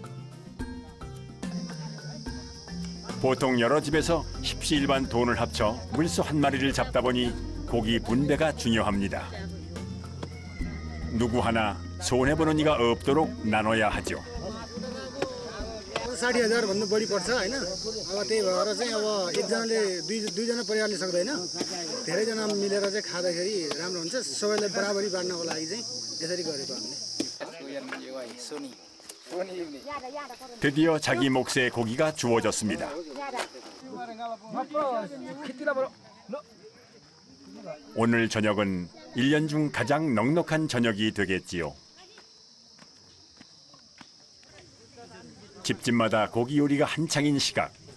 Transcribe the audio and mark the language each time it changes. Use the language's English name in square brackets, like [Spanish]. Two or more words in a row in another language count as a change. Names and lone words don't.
[Korean] 보통 여러 집에서 십시일반 돈을 합쳐 물소 한 마리를 잡다 보니 고기 분배가 중요합니다. 누구 하나 손해보는 이가 없도록 나눠야 하죠. [Nepali] 60,000 भन्दा बढी पर्छ हैन अब त्यही भएर चाहिँ अब एकजनाले दुईजना परिवारले सक्दैन धेरैजना मिलेर चाहिँ खाँदाखेरि राम्रो हुन्छ सबैलाई बराबरी बाँड्नको लागि चाहिँ यसरी गरेको हामीले [Korean] 드디어 자기 몫의 고기가 주어졌습니다. 오늘 저녁은 1년 중 가장 넉넉한 저녁이 되겠지요. 집집마다 고기 요리가 한창인 시각.